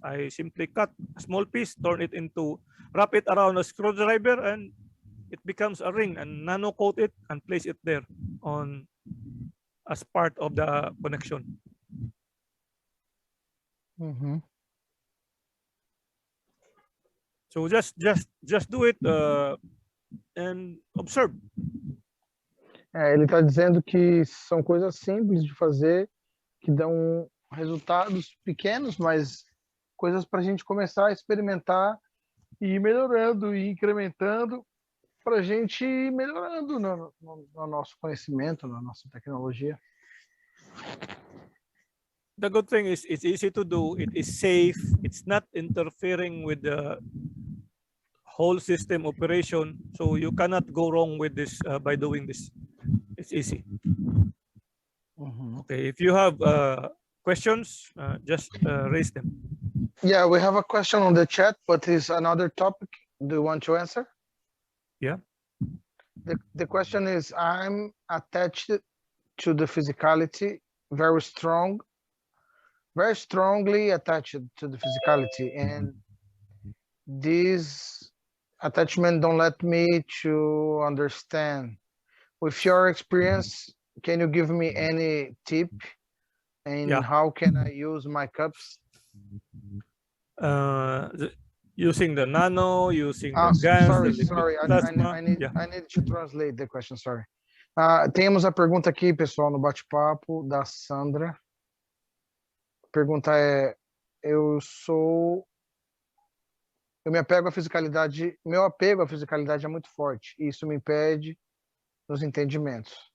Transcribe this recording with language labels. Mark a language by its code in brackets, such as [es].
[en] I simply cut a small piece, turn it into, wrap it around a screwdriver, and it becomes a ring, and nano coat it and place it there on as part of the connection. Mm-hmm. So just do it and observe. [pt] Ele está dizendo que são coisas simples de fazer, que dão resultados pequenos, mas coisas para a gente começar a experimentar e ir melhorando e incrementando para a gente ir melhorando no nosso conhecimento, na nossa tecnologia. [en] The good thing is it's easy to do, it is safe, it's not interfering with the whole system operation, so you cannot go wrong with this by doing this. It's easy. Mm-hmm. Okay, if you have questions, just raise them. Yeah, we have a question on the chat, but it's another topic. Do you want to answer? Yeah. The question is, I'm attached to the physicality, very strongly attached to the physicality, and this attachment don't let me to understand. With your experience, can you give me any tip and how can I use my cups? Using the nano, using the gas, sorry, plasma. I need to translate the question, sorry. [pt] Temos a pergunta aqui, pessoal, no bate-papo da Sandra. A pergunta é, meu apego à fisicalidade é muito forte, e isso me impede nos entendimentos.